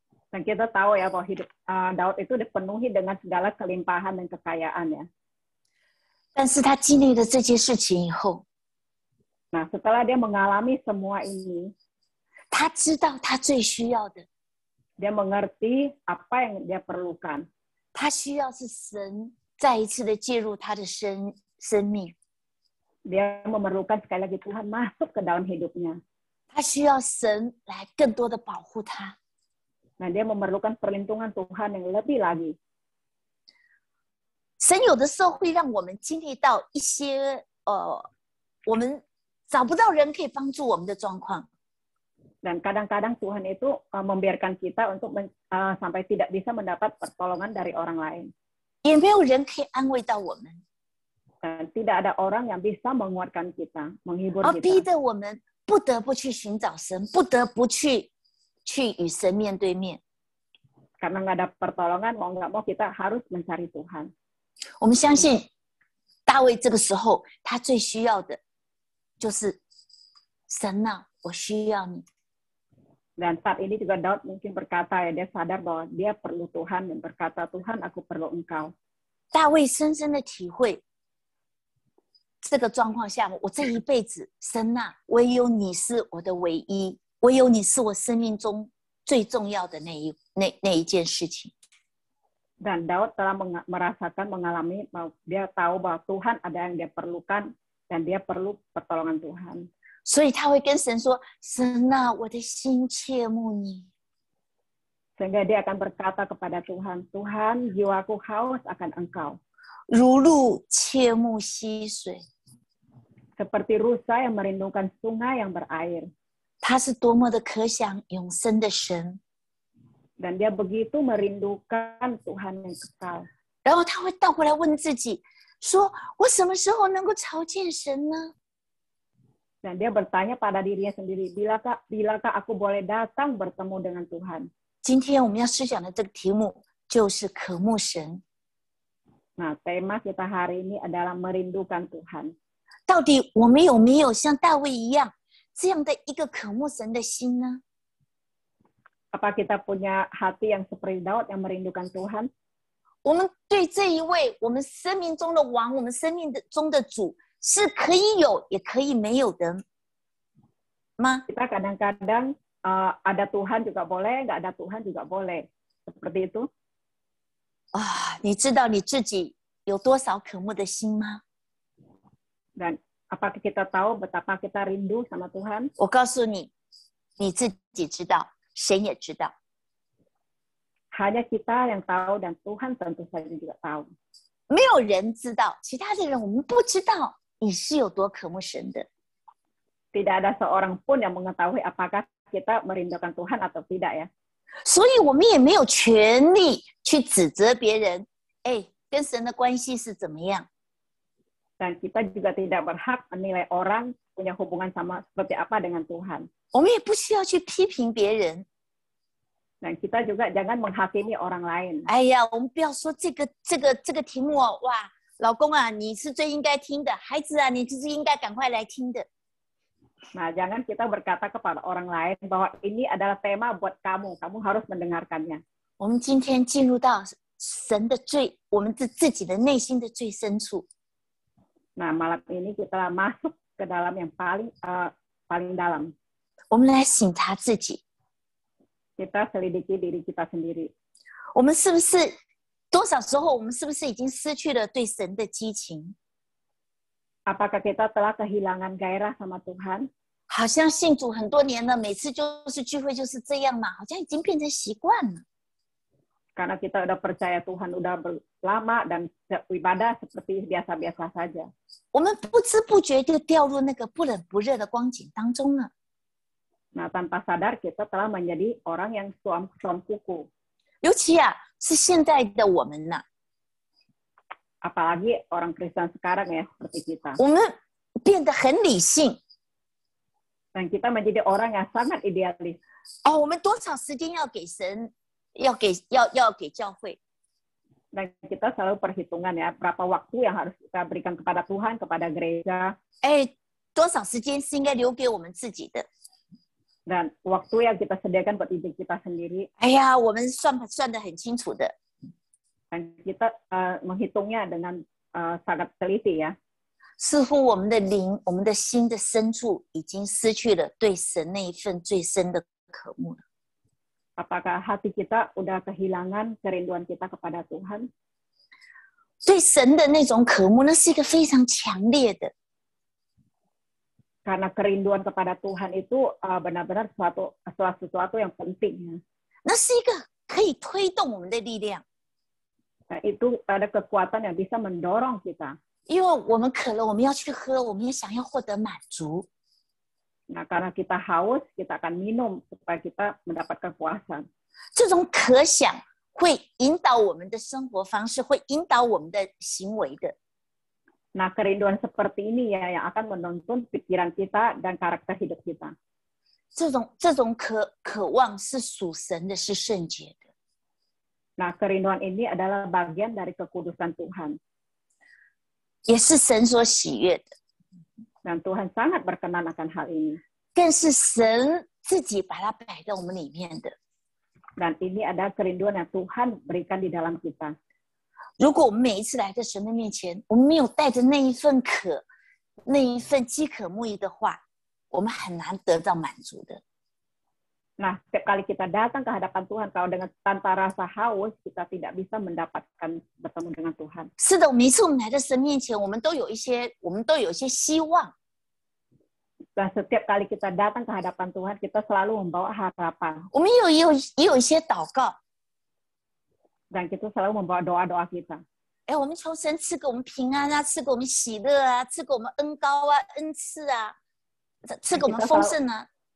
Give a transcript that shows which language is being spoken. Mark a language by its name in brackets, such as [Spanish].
[Indonesian] Dan kita tahu ya bahwa hidup Daud itu dipenuhi dengan segala kelimpahan dan kekayaan ya. [Chinese] 但是他经历了这些事情以后， [Indonesian] Nah, setelah dia mengalami semua ini, [Chinese] 他知道他最需要的， [Indonesian] dia mengerti apa yang dia perlukan. [Chinese] 他需要是神再一次的介入他的生命， [Indonesian] Dia memerlukan sekali lagi Tuhan masuk ke dalam hidupnya. [Chinese] 他需要神来更多的保护他。 [Indonesian] Nah, dia memerlukan perlindungan Tuhan yang lebih lagi. [Chinese] 神有的时候会让我们经历到一些我们找不到人可以帮助我们的状况。 [Indonesian] Dan kadang-kadang Tuhan itu membiarkan kita untuk sampai tidak bisa mendapat pertolongan dari orang lain. [Chinese] 也没有人可以安慰到我们， [Indonesian] Dan tidak ada orang yang bisa menguatkan kita, menghibur [Chinese] 而逼 [Indonesian] kita. [Chinese] 得我们不得不去寻找神，不得不去与神面对面。 [Indonesian] Karena nggak ada pertolongan, mau nggak mau kita harus mencari Tuhan. [Chinese] 我们相信大卫这个时候他最需要的就是神啊，我需要你。 [Indonesian] Dan saat ini juga Daud mungkin berkata ya, dia sadar bahwa dia perlu Tuhan dan berkata, Tuhan aku perlu Engkau. [Chinese] 大卫深深的体会这个状况下，我这一辈子，神啊，唯有你是我的唯一，唯有你是我生命中最重要的那一件事情。 [Indonesian] Dan Daud telah mengalami, dia tahu bahwa Tuhan ada yang dia perlukan dan dia perlu pertolongan Tuhan. [Chinese] 所以他会跟神说：“神啊，我的心切慕你。” [Indonesian] Sehingga dia akan berkata kepada Tuhan, Tuhan, jiwaku haus akan Engkau. [Chinese] 如鹿切慕溪水， [Indonesian] Seperti rusa yang merindukan sungai yang berair. [Chinese] 他是多么的可想永生的神。 [Indonesian] Dan dia begitu merindukan Tuhan yang kekal. [Chinese] 然后他会倒回来问自己：“说我什么时候能够朝见神呢？” [Indonesian] Dan dia bertanya pada dirinya sendiri, bilakah aku boleh datang bertemu dengan Tuhan? [Chinese] 今天我们要思想的这个题目就是渴慕神。 [Indonesian] Nah, tema kita hari ini adalah merindukan Tuhan. [Chinese] 到底我们有没有像大卫一样这样的一个渴慕神的心呢？ [Indonesian] Apa kita punya hati yang seperti Daud yang merindukan Tuhan? [Chinese] 我们对这一位我们生命中的王，我们生命中的主，是可以有也可以没有的吗？ [Indonesian] Kita kadang-kadang ada Tuhan juga boleh, nggak ada Tuhan juga boleh. Seperti itu. [Chinese] 啊，你知道你自己有多少渴慕的心吗？ [Indonesian] Dan apakah kita tahu betapa kita rindu sama Tuhan? [Chinese] 我告诉你，你自己知道，神也知道。 [Indonesian] Hanya kita yang tahu dan Tuhan tentu saja juga tahu. [Chinese] 没有人知道，其他的人我们不知道你是有多渴慕神的。 [Indonesian] Tidak ada seorang pun yang mengetahui apakah kita merindukan Tuhan atau tidak ya. [Chinese] 所以我们也没有权利去指责别人，哎，跟神的关系是怎么样？ [Indonesian] Dan kita juga tidak berhak menilai orang punya hubungan sama seperti apa dengan Tuhan. [Chinese] 我们也不需要去批评别人。 [Indonesian] Dan kita juga jangan menghakimi orang lain. [Chinese] 哎呀，我们不要说这个题目哦，哇，老公啊，你是最应该听的，孩子啊，你就是应该赶快来听的。 [Indonesian] Nah, jangan kita berkata kepada orang lain bahwa ini adalah tema buat kamu, kamu harus mendengarkannya. [Chinese] 我们今天进入到神的我们自己的内心的最深处。 [Indonesian] Nah, malam ini kita masuk ke dalam yang paling dalam. [Chinese] 我们来省察自己， [Indonesian] Kita selidiki diri kita sendiri. [Chinese] 我们是不是多少时候我们是不是已经失去了对神的激情？ [Indonesian] Apakah kita telah kehilangan gairah sama Tuhan? [Chinese] 好像信主很多年了，每次就是聚会就是这样嘛，好像已经变成习惯了。 [Indonesian] Karena kita udah percaya Tuhan udah lama dan ibadah seperti biasa-biasa saja. [Chinese] 我们不知不觉就掉入那个不冷不热的光景当中了。 [Indonesian] Nah, tanpa sadar kita telah menjadi orang yang suam kuku. [Chinese] 尤其啊，是现在的我们呐、 [Indonesian] Apalagi orang Kristen sekarang ya, seperti kita. [Chinese] 我们变得很理性 [Indonesian] Dan kita menjadi orang yang sangat idealis. 哦。 [Chinese] 我们多少时间要给神，要给教会？ [Indonesian] Dan kita selalu perhitungan ya, berapa waktu yang harus kita berikan kepada Tuhan, kepada gereja. [Chinese] 哎，多少时间是应该留给我们自己的？ [Indonesian] Dan waktu yang kita sediakan buat diri kita sendiri. [Chinese] 哎呀，我们算得很清楚的。 [Indonesian] Dan kita menghitungnya dengan sangat teliti ya. [Chinese] 似乎我们的灵、我们的心的深处已经失去了对神那一份最深的渴慕了。 [Indonesian] Apakah hati kita udah kehilangan kerinduan kita kepada Tuhan? [Chinese] 对神的那种渴慕，那是一个非常强烈的。 [Indonesian] Karena kerinduan kepada Tuhan itu benar-benar sesuatu yang penting. [Chinese] 那是一个可以推动我们的力量。 [Indonesian] Nah, itu ada kekuatan yang bisa mendorong kita. [Chinese] 因为我们渴了，我们要去喝，我们也想要获得满足。 [Indonesian] Nah, karena kita haus, kita akan minum supaya kita mendapatkan kepuasan. [Chinese] 这种渴想会引导我们的生活方式，会引导我们的行为的。 [Indonesian] Nah, kerinduan seperti ini ya yang akan menuntun pikiran kita dan karakter hidup kita. [Chinese] 这种渴望是属神的，是圣洁的。 [Indonesian] Nah, kerinduan ini adalah bagian dari kekudusan Tuhan. [Chinese] 也是神所喜悦的， [Indonesian] Dan Tuhan sangat berkenan akan hal ini. [Chinese] 更是神自己把它摆在我们里面的。 [Indonesian] Dan ini adalah kerinduan yang Tuhan berikan di dalam kita. [Chinese] 如果我们每一次来到神的面前，我们没有带着那一份渴、那一份饥渴慕义的话，我们很难得到满足的。 [Indonesian] Nah, setiap kali kita datang ke hadapan Tuhan, kalau dengan tanpa rasa haus, kita tidak bisa mendapatkan bertemu dengan Tuhan. [Chinese] 是的，每一次我们来到神面前，我们都有一些希望。 [Indonesian] Dan setiap kali kita datang ke hadapan Tuhan, kita selalu membawa harapan. [Chinese] 我们也有一些祷告， [Indonesian] Dan kita selalu membawa doa-doa kita. [Chinese] 哎，我们求神赐给我们平安啊，赐给我们喜乐啊，赐给我们恩膏啊、恩赐啊，赐给我们丰盛啊。